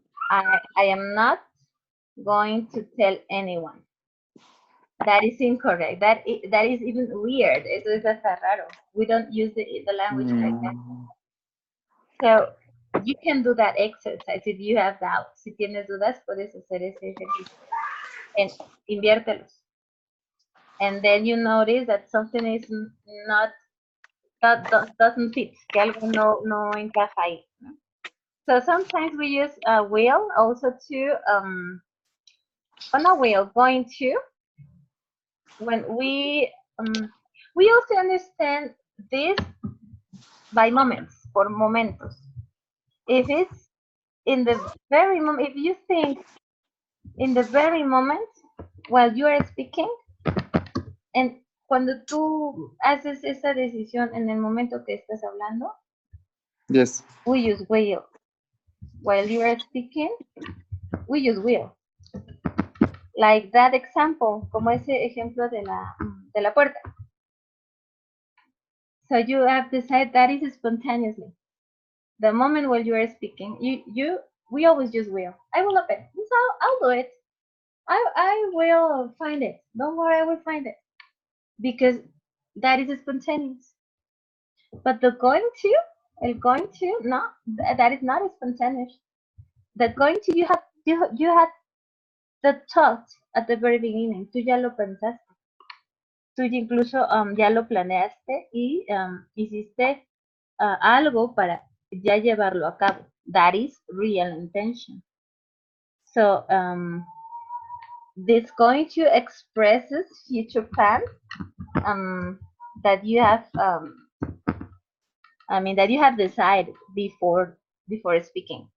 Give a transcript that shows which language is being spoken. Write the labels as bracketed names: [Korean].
[English] I am not going to tell anyone. That is incorrect. That is even weird. [Spanish] Eso es hasta raro. [English] We don't use the language like that. So you can do that exercise if you have doubts. [Spanish] Si tienes dudas, puedes hacer ese ejercicio. [English] And inviértelos. And then you notice that something is not, doesn't fit, [Spanish] que algo no encaja ahí. [English] So sometimes we use will also to, not will, going to, when we also understand this by moments, [Spanish] por momentos. [English] If it's in the very moment, if you think in the very moment while you are speaking, and [Spanish] cuando tú haces esa decisión en el momento que estás hablando, [English] Yes. we use will. While you are speaking, we use will. Like that example, [Spanish] como ese ejemplo de la puerta. [English] So you have decided that is spontaneously. The moment when you are speaking, we always use will. I will open. So I'll do it. I will find it. Don't worry, I will find it. Because that is spontaneous. But the going to, el going to, no, that is not spontaneous. The going to, you had the thought at the very beginning. [Spanish] Tú ya lo pensaste. Tú incluso ya lo planeaste y hiciste algo para ya llevarlo a cabo. [English] That is real intention. So this going to expresses future plans that you have that you have decided before speaking.